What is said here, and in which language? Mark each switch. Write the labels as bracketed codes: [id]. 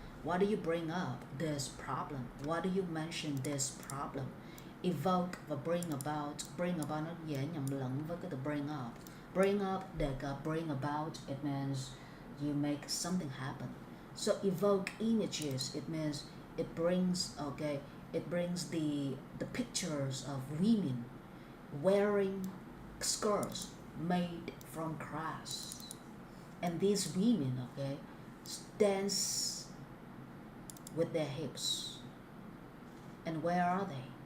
[en] Why do you bring up this problem? Why do you mention this problem? [vi] Evoke và bring about nó dễ nhầm lẫn với cái từ bring up. [en] Bring up, [vi] đề cập, [en] bring about, it means you make something happen. So evoke images, it means it brings the pictures of women wearing skirts made from grass, and these women dance with their hips. And where are they?